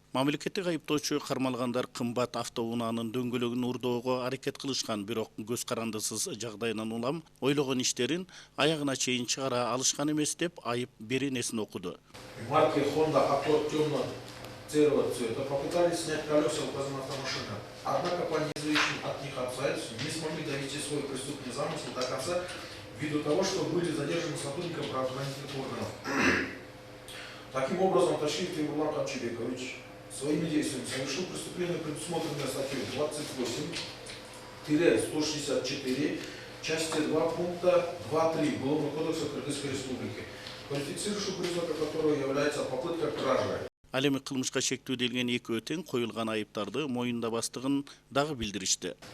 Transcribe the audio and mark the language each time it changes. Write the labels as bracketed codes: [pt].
[ky] Мамлекеттик айыптоочу кармалгандар кымбат автоунаанын дөңгөлөгүн уурдоого аракет кылышкан, бирок көз карандысыз жагдайынан улам ойлогон иштерин аягына чейин чыгара алышкан эмес деп айып беренесин окуду. [ru] Марки Honda Accord темно-серого цвета попытались снять колеса указанной автомашины. Однако по неизвестным от них обстоятельствам не смогли довести свой преступный замысел до конца ввиду того, что были задержаны сотрудниками правоохранительных органов. Таким образом, Ташиев Тимурлан Камчыбекович своими действиями совершил преступление, предусмотренное статьей 28-164, части 2 пункта 2.3 Уголовного кодекса Кыргызской Республики, квалифицирующий признак которого является попытка кражи. [ky] Ал эми кылмышка шектүүделген эки өтең коюлган айыптарды моюндабастыгын дагы билдиришти.